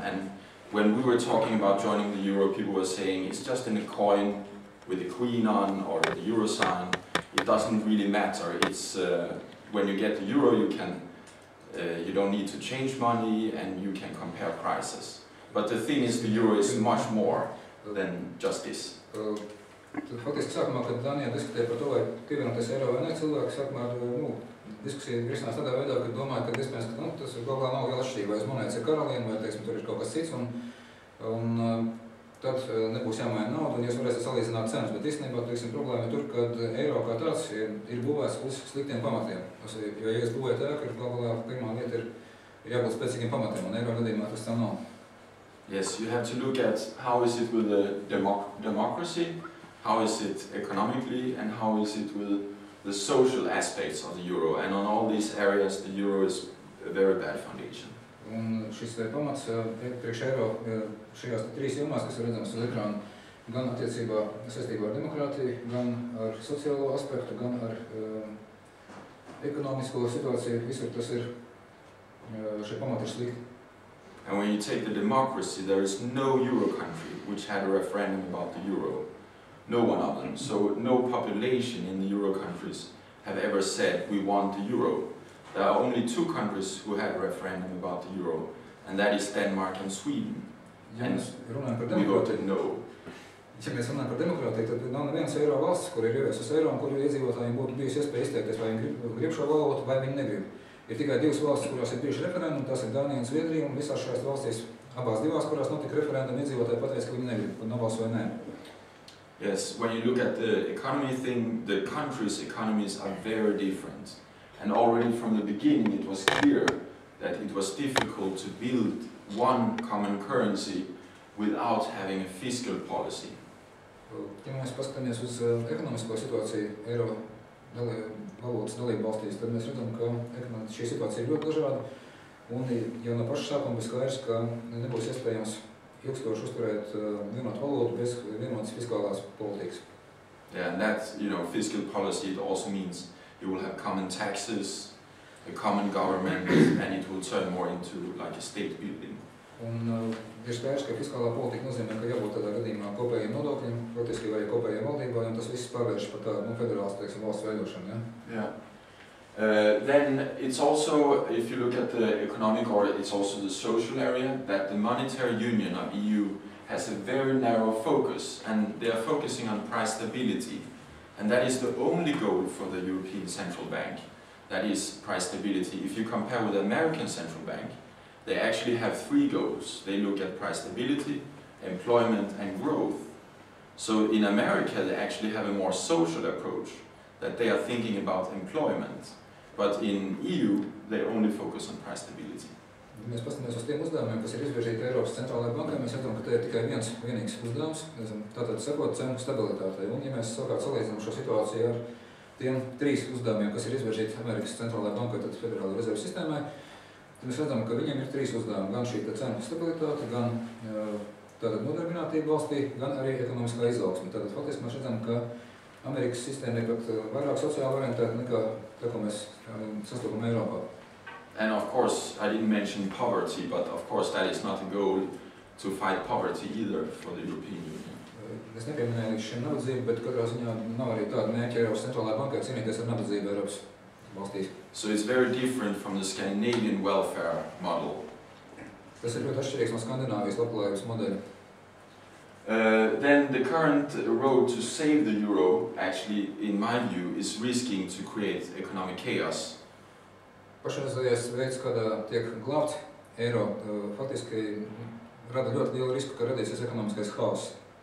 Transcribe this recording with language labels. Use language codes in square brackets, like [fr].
[en] And when we were talking about joining the euro, people were saying it's just in a coin with the queen on or the euro sign. It doesn't really matter. It's when you get the euro, you don't need to change money and you can compare prices. But the thing is, the euro is much more than just this. [lv] Faktiski sākumā, kad Dānijā diskutēja par to, vai pievienoties eiro vai ne, cilvēki sākumā diskusija risinās tādā veidā, ka domāju, ka iespējams, ka tas galvā nav liela atšķirība, vai uz monētas ir karaliene, vai, teiksim, tur ir kaut kas cits, un tad nebūs jāmaina nauda, un jūs varēsiet salīdzināt cenas, bet īstenībā, teiksim, problēma ir tur, kad eiro kā tāds ir būvēts uz sliktiem pamatiem. Jo, ja jūs būvējat ēku, galvā pirmā lieta ir jābūt spēcīgiem pamatiem, un eiro gadījumā tas tā nav. [en] Yes, you have to look at how is it with the democracy, how is it economically, and how is it with the social aspects of the euro. And on all these areas, the euro is a very bad foundation. [lv] Un šis pamats priekš eiro šajās trīs jomās, kas ir redzams uz ekrāna, gan attiecībā saistībā ar demokrātiju, gan ar sociālo aspektu, gan ar ekonomisko situāciju, visur tas ir, šie pamati ir slikti. [en] And when you take the democracy, there is no euro country which had a referendum about the euro. No one of them. So no population in the euro countries have ever said we want the euro. There are only two countries who had a referendum about the euro, and that is Denmark and Sweden. And we voted no. [lv] Ja mēs runājam par demokrātiju, tad nav nevienas eiro valsts, kur ir ieviesusi eiro un kur iedzīvotājiem būtu bijusi iespēja izteikties, vai viņi grib šo valodu, vai viņi negrib. Ir tikai divas valstis, kurās ir bijuši referendumi, tās ir Dānija un Zviedrija, un visās šajās valstīs, abās divās, kurās notika referendumi, iedzīvotāji pateica, ka viņi negrib, un nobalso vai nē. [en] Yes, when you look at the economy thing, the countries' economies are very different. And already from the beginning it was clear that it was difficult to build one common currency without having a fiscal policy. [lv] Ja mēs paskatāmies uz ekonomisko situāciju eiro valodas dalību valstīs, tad mēs redzam, ka šī situācija ir ļoti dažāda, un jau no paša sākuma bija skaidrs, ka nebūs iespējams ilgstoši uzturēt vienotu valodu bez vienotas fiskālās politikas. [en] Yeah, and that, fiscal policy, it also means you will have common taxes, a common government, and it will turn more into like a state building. [lv] Un ir skaidrs, ka fiskālā politika nozīmē, ka jābūt tādā gadījumā kopējiem nodokļiem, faktiski vai kopējiem valdībai, un tas viss pārvērš par tādu federāls, teiksim, valsts veidošanu, ja? [en] Yeah. Then it's also, if you look at the economic, or it's also the social area, that the monetary union of EU has a very narrow focus, and they are focusing on price stability. And that is the only goal for the European Central Bank. That is price stability. If you compare with the American Central Bank, they actually have three goals. They look at price stability, employment, and growth. So in America, they actually have a more social approach, that they are thinking about employment. But in EU, they only focus on price stability. [lv] Mēs paskatāmies uz tiem uzdevumiem, kas ir izvirzīti Eiropas centrālajai bankai, mēs redzam, ka te ir tikai vienīgs uzdevums, tātad sekot cenu stabilitātei. Un ja mēs savukārt salīdzinām šo situāciju ar tiem trīs uzdevumiem, kas ir izvirzīti Amerikas centrālajai bankai, tad Federālajai rezerves sistēmai, tad mēs redzam, ka viņiem ir trīs uzdevumi, gan šī cenu stabilitāte, gan tātad nodarbinātība valstī, gan arī ekonomiskā izaugsme. Tātad faktiski mēs redzam, ka Amerikas sistēma ir pat vairāk sociāli orientēta nekā tā, ko mēs sastopam Eiropā. [en] And of course, I didn't mention poverty, but of course that is not a goal to fight poverty either for the European Union. [lv] Es nepieminēju līdz šim nabadzību, bet katrā ziņā nav arī tāda mērķa Eiropas centrālajai bankai cīnīties ar nabadzību Eiropas valstīs. [en] So it's very different from the Scandinavian welfare model. [lv] Tas ir ļoti atšķirīgs no Skandināvijas labklājības modeļa. [en] Then the current road to save the euro, actually, in my view, is risking to create economic chaos. [lv] Pašreizējais veids, kādā tiek glābts eiro, faktiski rada ļoti lielu risku, ka radīsies ekonomiskais haoss.